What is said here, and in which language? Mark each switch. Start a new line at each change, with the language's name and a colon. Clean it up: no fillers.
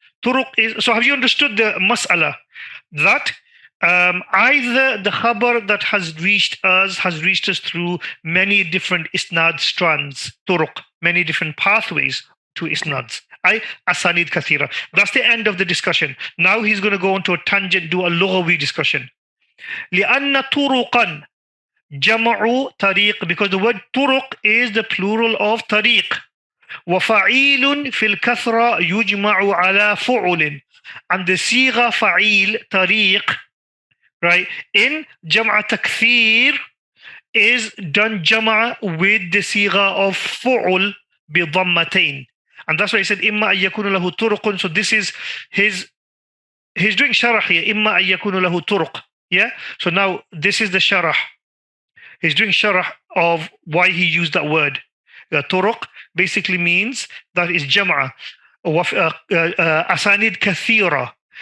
English: Turuq is, so have you understood the mas'ala? That either the khabar that has reached us through many different isnad strands, turuq, many different pathways to isnads.
Arabic: Ay asanid kathira.
English: That's the end of the discussion. Now he's going to go on to a tangent, do a lughawi discussion.
Arabic: لأن طرقا جمع طريق,
English: because the word طرق is the plural of طريق.
Arabic: وفعيل في الكثرة يجمع على فعل, and the صيغة فعيل طريق, right, in جمع تكثير is done جمع with the صيغة of فعل بضمتين,
English: and that's why he said
Arabic: إما أن يكون له طرق.
English: So this is he's doing sharh here,
Arabic: إما أن يكون له طرق.
English: Yeah, so now this is the sharh. He's doing sharh of why he used that word. Turuq basically means that is jam'a, asanid kathira.